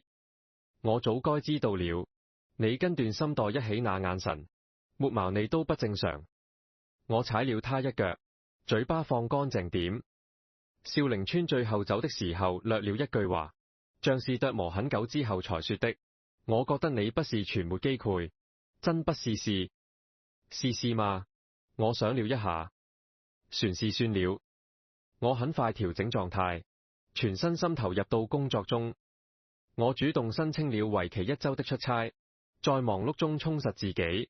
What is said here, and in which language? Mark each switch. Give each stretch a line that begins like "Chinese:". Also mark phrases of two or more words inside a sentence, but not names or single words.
Chinese: 我早該知道了，你跟段心待一起那眼神，沒毛你都不正常。我踩了他一腳，嘴巴放乾淨點。少陵村最後走的時候略了一句話，像是琢磨很久之後才說的。我覺得你不是全沒機會，真不試試？試試嘛？我想了一下，算是算了。我很快調整狀態，全身心投入到工作中。我主動申請了為期1週的出差，在忙碌中充實自己。